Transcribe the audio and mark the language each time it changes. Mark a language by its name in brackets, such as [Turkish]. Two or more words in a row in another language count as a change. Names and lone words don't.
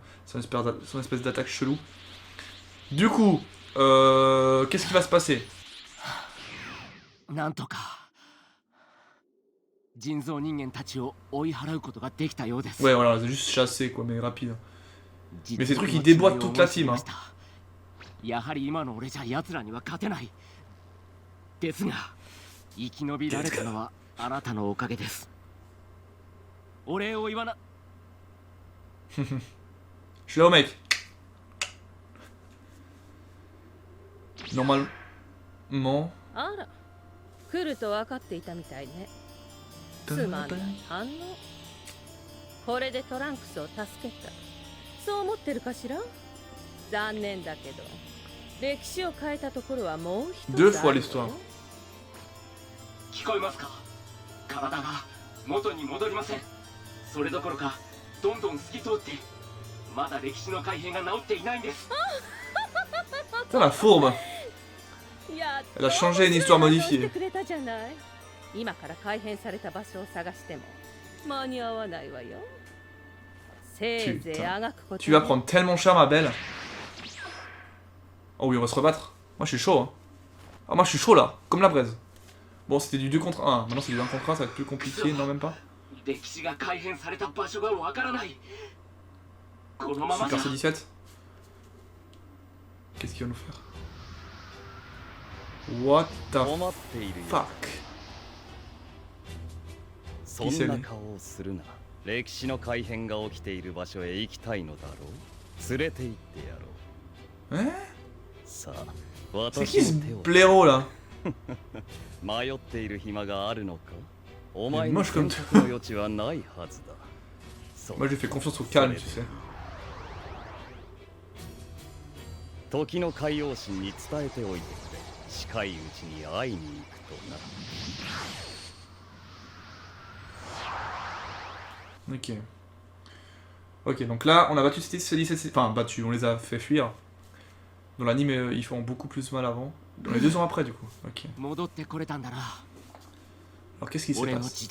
[French] Son espèce d'attaque chelou. Du coup, qu'est-ce qui va se passer? Ouais, voilà, c'est juste chassé quoi, mais rapide. Mais ces trucs ils déboîtent toute la team. Hein. [Japanese] やはり今の俺じゃ奴らには勝てない。ですが生き延びられたのはあなたのおかげです。お礼を言わな。 [French] Je suis là au mec. Normalement. [Japanese] あら、来ると分かっていたみたいね。つまんない反応。これでトランクスを助けた。そう思ってるかしら？残念だけど、歴史を変えたところはもう一つあるのよ。 [French] Deux fois l'histoire. [Japanese] 聞こえますか？体が元に戻りません。それどころかどんどん透き通って、まだ歴史の改変が治っていないんです。 [French] Putain, la fourbe. Elle a changé une histoire modifiée. [Japanese] 今から改変された場所を探しても間に合わないわよ。せいぜいあがくこと。 [French] Tu vas prendre tellement cher, ma belle. Oh oui, on va se rebattre. Moi, je suis chaud. Hein. Ah, moi, je suis chaud là, comme la braise. Bon, c'était du 2 contre 1. Maintenant, c'est du 1 contre 1, ça va être plus compliqué, non, même pas. Super C17. Qu'est-ce qu'il va nous faire? [English] What the fuck? [Japanese] そんな顔をするな。歴史の改変が起きている場所へ行きたいのだろう。連れて行ってやろう。 [French] Hein? [Japanese] さあ、 [French] C'est qui ce blaireau là? [Japanese] 迷っている暇があるのか？お前 [French] Moi [Japanese] に [French] je [Japanese] 選 [French] comme [Japanese] 択の余地はないはずだ。 [French] Moi j'ai fait confiance au calme, tu sais. [Japanese] 時の海王神に伝えておいてくれ。近いうちに会いに行くとな。 [French] Ok. Ok, donc là, on a battu ces 17... Enfin, battu, on les a fait fuir. Dans l'anime, ils font beaucoup plus mal avant. Dans les 2 ans après, du coup. Ok. Alors, qu'est-ce qui se passe?